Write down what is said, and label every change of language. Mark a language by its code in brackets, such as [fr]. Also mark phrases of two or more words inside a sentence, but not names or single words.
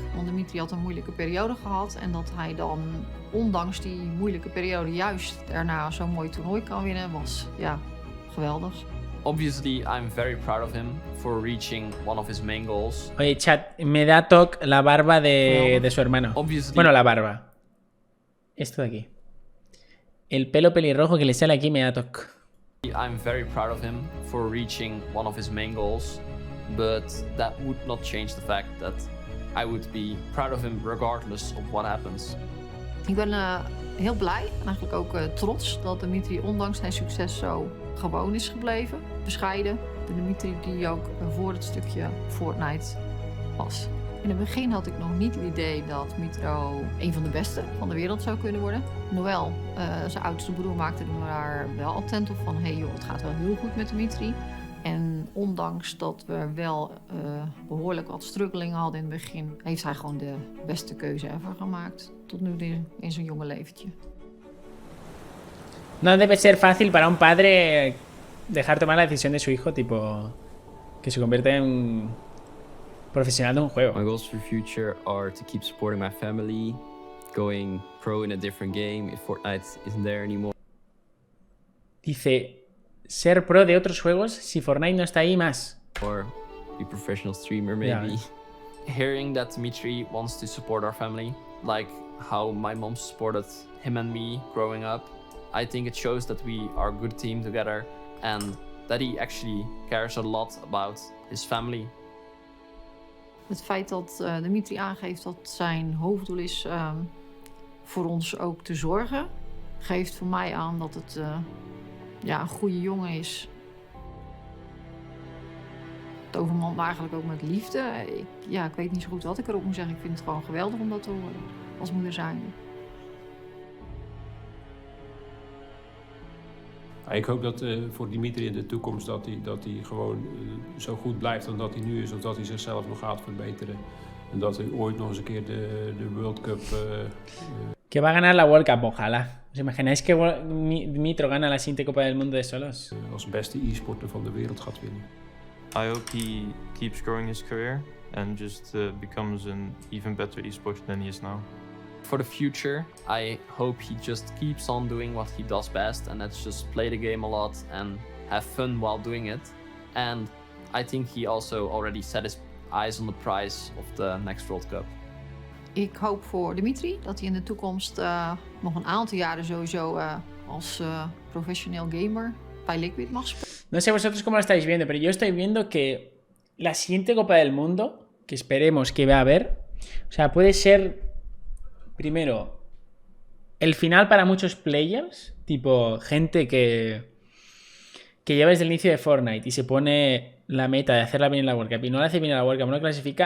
[nl] Want Dimitri had een moeilijke periode gehad. En dat hij dan, ondanks die moeilijke periode, juist daarna zo'n mooi toernooi kan winnen, was ja, geweldig. [en] Obviously, I'm very proud of him for reaching one of his main goals. [es] Oye, chat, me da toque la barba de su hermano. [en] Obviously. [es] Bueno, la barba. Esto de aquí. El pelo pelirrojo que le sale aquí me da toque. [en] I'm very proud of him for reaching one of his main goals. But that would not change the fact that I would be proud of him regardless of what happens. [nl] Ik ben heel blij en eigenlijk ook trots dat Dimitri ondanks zijn succes zo gewoon is gebleven. Bescheiden. De Dimitri die ook voor het stukje Fortnite was. In het begin had ik nog niet het idee dat Mitro een van de beste van de wereld zou kunnen worden. Noël, zijn oudste broer, maakte er maar wel attent op van hey joh, het gaat wel heel goed met Dimitri. En ondanks dat we wel behoorlijk wat struggelingen hadden in het begin, heeft hij gewoon de beste keuze ever gemaakt. Tot nu in zijn jonge leventje. [es] No debe ser fácil para un padre dejar tomar la decisión de su hijo, tipo, que se convierte en profesional de un juego. [en] My goals for the future are to keep supporting my family, going pro in a different game if Fortnite isn't there anymore. [es] Dice, ser pro de otros juegos si Fortnite no está ahí más. [en] Or be professional streamer maybe. Yeah. Hearing that Dimitri wants to support our family, like how my mom supported him and me growing up, I think it shows that we are a good team together and that he actually cares a lot about his family. [nl] Het feit dat Dimitri aangeeft dat zijn hoofddoel is voor ons ook te zorgen, geeft voor mij aan dat het een goede jongen is. Het overmand me eigenlijk ook met liefde. Ik weet niet zo goed wat ik erop moet zeggen. Ik vind het gewoon geweldig om dat te horen als moeder zijnde. Ik hoop dat voor Dimitri in de toekomst dat hij gewoon zo goed blijft dan dat hij nu is, of dat hij zichzelf nog gaat verbeteren. En dat hij ooit nog eens een keer de [en] World Cup... [es] Que va a ganar la [en] World Cup, [es] ojalá. ¿Os imagináis que Mitro gana la siguiente Copa del Mundo de solos? [nl] Als beste e-sporter van de wereld gaat winnen. [en] I hope he keeps growing his career and just becomes an even better e-sporter than he is now. For the future, I hope he just keeps on doing what he does best, and that's just play the game a lot and have fun while doing it. And I think he also already set his eyes on the prize of the next World Cup. [nl] Ik hoop voor Dimitri dat hij in de toekomst nog een aantal jaren sowieso als professioneel gamer bij Liquid mag spelen. [es] No sé vosotros cómo lo estáis viendo, pero yo estoy viendo que la siguiente Copa del Mundo, que esperemos que va a haber, o sea, puede ser primero el final para muchos players, tipo gente que lleva desde el inicio de Fortnite y se pone la meta de hacerla bien en la [en] World Cup [es] y no la hace bien en la [en] World Cup, [es] no clasifica.